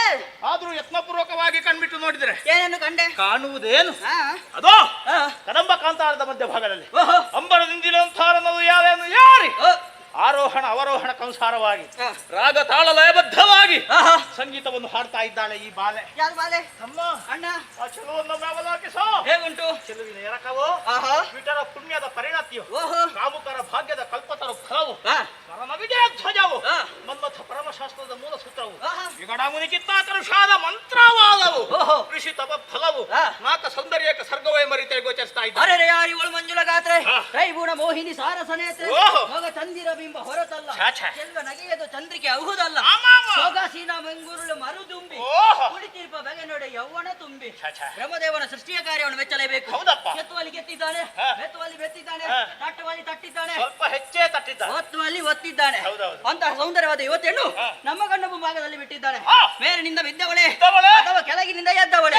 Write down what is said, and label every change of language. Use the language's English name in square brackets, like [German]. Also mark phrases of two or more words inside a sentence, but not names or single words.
[Kannada] ಆದ್ರೂ ಯತ್ನಪೂರ್ವಕವಾಗಿ ಕಣ್ಬಿಟ್ಟು ನೋಡಿದ್ರೆ ಏನನ್ನು ಕಂಡೆ? ಕಾಣುವುದೇನು? ಹಾ? ಅದೋ ಹಾ? ಕದಂಬ ಕಾಂತಾರದ ಮಧ್ಯಭಾಗದಲ್ಲಿ ಓಹೋ. ಅಂಬರದಿಂದಿಲಂತಾರನದು ಯಾವೇನು ಯಾರಿ ಓ. ಆರೋಹಣ ಅವರೋಹಣ ಕಂಸಾರವಾಗಿ ಹಾ. ರಾಗ ತಾಳ ಲಯಬದ್ಧವಾಗಿ ಆಹಾ. ಸಂಗೀತವನ್ನು ಹಾಡ್ತಾ ಇದ್ದಾಳೆ ಈ ಬಾಲೆ. ಯಾರು ಬಾಲೆ? ತಮ್ಮ ಅಣ್ಣ ಆ ಚೆಲುವನ್ನು ಅವಲೋಕಿಸೋ. ಹೇಗುಂಟು? ಚೆಲುವಿನ ಎರಕವೋ, ಆಹಾ. ವಿಟರ ಪುಣ್ಯದ ಪರಿಣತಿಯು, ಓಹೋ. ಕಾಮುಕರ ಭಾಗ್ಯದ ಕಲ್ಪತರ ಫಲವು, ಹಾ. ಪರಮ ವಿಜಯ ಧ್ವಜವು, ಹಾ. ಮನ್ಮಥ ಪರಮಶಾಸ್ತ್ರದ ಮೂಲ ಸೂತ್ರವು, ಆಹಾ. ವಿಗಡಾಮುನಿ ಕಿತ್ತಾಕರುಷಾದ ಮಂತ್ರವಾದವು, ಓಹೋ. ಋಷಿ ತಪ ಫಲವು, ಹಾ. ನಾಕ ಸೌಂದರ್ಯಕ ಸರ್ಗವೇ ಮರಿತೇ ಗೋಚರಿಸ್ತಾ ಇದ್ದಾರೆ. ಅರೆ ಯಾರಿವಳು ಮಂಜುಳ ಗಾತ್ರೆ, ಹಾ. ಕೈಬೂಣ ಮೋಹಿನಿ ಸಾರಸನೇತ್ರೆ, ಓಹೋ. ಮಗ ಚಂದಿರ ಬಿಂಬ ಹೊರತಲ್ಲ, ಛಾ, ಛಾ. ಚೆಲ್ವ ನಗೆಯದು ಚಂದ್ರಿಕೆ ಅಹುದಲ್ಲ, ಆಮಾಮ. ಸೊಗಸಿನ ಮಂಗುರುಳು ಮರುದುಂಬಿ, ಓಹೋ. ಕುಳಿತಿರ್ಪ ಬಗೆ ನೋಡೆ ಯೌವನ ತುಂಬಿ, ಛಾ, ಛಾ. ಬ್ರಹ್ಮದೇವನ ಸೃಷ್ಟಿಯ ಕಾರ್ಯವನ್ನು ಮೆಚ್ಚಲೇಬೇಕು. ಹೌದಪ್ಪ. ಕೆತ್ತುವಲ್ಲಿ ಗೆತ್ತಿದ್ದಾನೆ, ಹಾ. ಮೆತ್ತುವಲ್ಲಿ ಬೆತ್ತಿದ್ದಾನೆ, ಹಾ. ತಟ್ಟುವಲ್ಲಿ ತಟ್ಟಿದ್ದಾನೆ, ಸ್ವಲ್ಪ ಹೆಚ್ಚೇ ತಟ್ಟಿದ್ದ. ಒತ್ತುವಲ್ಲಿ ಒತ್ತಿದ್ದಾನೆ. ಹೌದೌದು. ಅಂತಹ ಸೌಂದರ್ಯವಾದ ಯುವತಿಯನ್ನು ಹಾ. ನಮ್ಮ ಗಂಡ ಮುಂಭಾಗದಲ್ಲಿ ಬಿಟ್ಟಿದ್ದಾನೆ. ಹಾ. ಮೇಲಿನಿಂದ ಬಿದ್ದವಳೆ ಬಿದ್ದವಳೆ? ಅಥವಾ ಕೆಳಗಿನಿಂದ ಎದ್ದವಳೆ?